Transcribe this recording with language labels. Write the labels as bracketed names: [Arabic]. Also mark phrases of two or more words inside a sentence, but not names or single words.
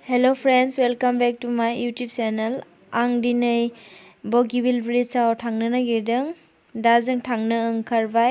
[English] Hello friends, welcome back to my YouTube channel. [Bodo] आं दिनै बगिबिल ब्रिजआव थांनो नागिरदों। दा जों थांनो ओंखारबाय।